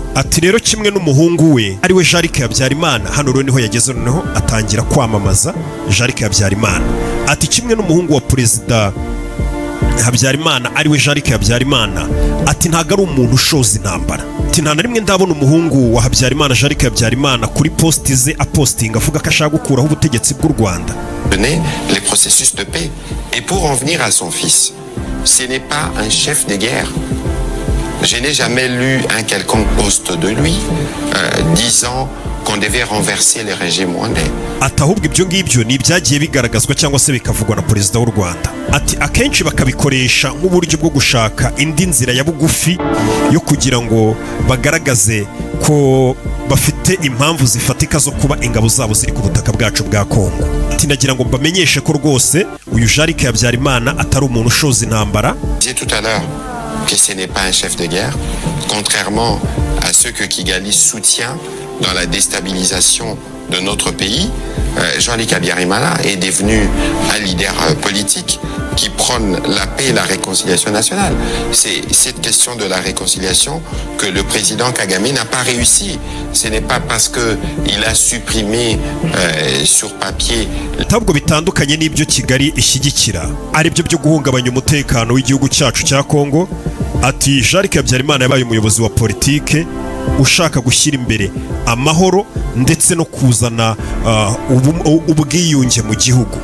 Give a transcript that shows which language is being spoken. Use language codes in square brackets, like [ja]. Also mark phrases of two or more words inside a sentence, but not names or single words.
[rw] Ati rero kimwe n'umuhungu we ariwe Jean-Luc Habyarimana, hano rero niho yageze noneho atangira kwamamaza Jean-Luc Habyarimana. Ati kimwe n'umuhungu wa perezida Habyarimana ariwe Jean-Luc Habyarimana, ati ntago ari umuntu ushoza intambara. Ati nta na rimwe ndabona umuhungu wa Habyarimana Jean-Luc Habyarimana kuri posti ze apostinga avuga ko ashaka gukuraho ubutegetsi bw'u Rwanda. [fr] Les processus de paix. Et pour en venir à son fils, ce n'est pas un chef de guerre. Je n'ai jamais lu un quelconque poste de lui disant qu'on devait renverser le régime rwandais. [rw] Ati ahubwo ibyo ngibyo ni ibyagiye bigaragazwa cyangwa se bikavugwa na perezida w'u Rwanda. Ati akenshi bakabikoresha nk'uburyo bwo gushaka indi nzira ya bugufi yo kugira ngo bagaragaze ko bafite impamvu zifatika zo kuba ingabo zabo ziri ku butaka bwacu bwa Kongo. Ati nagira ngo mbamenyeshe ko rwose uyu Jean-Luc Habyarimana atari umuntu ushoza intambara. [fr] J'ai tout à l'heure que ce n'est pas un chef de guerre, contrairement à ceux que Kigali soutient dans la déstabilisation de notre pays. Jean-Luc Habyarimana est devenu un leader politique qui prône la paix et la réconciliation nationale. C'est cette question de la réconciliation que le président Kagame n'a pas réussi. Ce n'est pas parce qu'il a supprimé sur papier. [rw] Ntabwo bitandukanye n'ibyo Kigali ishyigikira ari byo byo guhungabanya umutekano w'igihugu cyacu cya Kongo. Ati Jean-Luc Habyarimana yabaye umuyobozi wa politike ushaka gushyira imbere amahoro ndetse no kuzana ubwiyunge mu gihugu.